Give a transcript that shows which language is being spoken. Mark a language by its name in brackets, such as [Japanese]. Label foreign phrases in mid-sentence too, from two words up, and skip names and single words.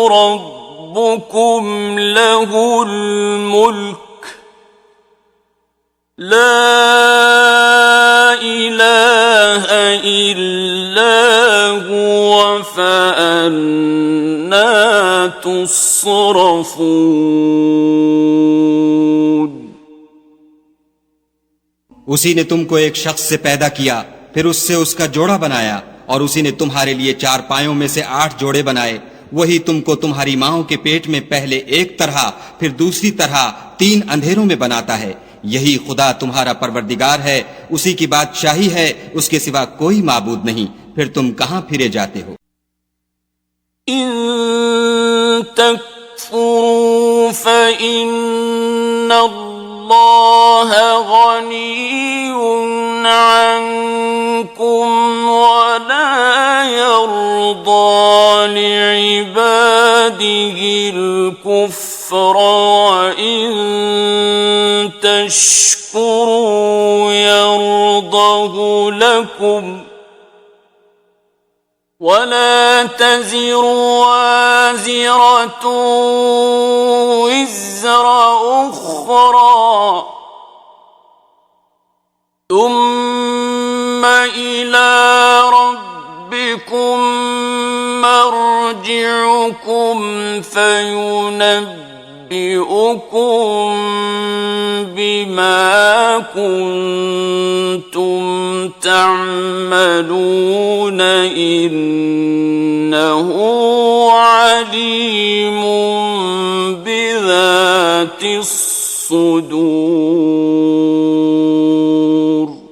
[Arabic] ربكم له الملك لا إله إلا هو فأنى تصرفون [Hindi] उसी ने तुमको एक शख्स से पैदा किया, फिर उससे उसका जोड़ा बनाया, और उसी ने तुम्हारे लिए 4 पायों में से 8 जोड़े बनाए। वही तुमको तुम्हारी माओं के पेट में पहले एक तरह फिर दूसरी तरह 3 अंधेरों में बनाता है। यही खुदा तुम्हारा परवरदिगार है, उसी की बादशाही है, उसके सिवा कोई माबूद नहीं। फिर तुम कहां फिरे जाते हो? [Arabic] إن تكفروا فإن الله غني عنكم ولا يرضى لعباده الكفر وإن تشكروا يرضه لكم ولا تزر وازرة وزر أخرى ثم إلى ربكم مرجعكم فينبئكم بما كنتم تعملون إنه عليم بذات الصدور.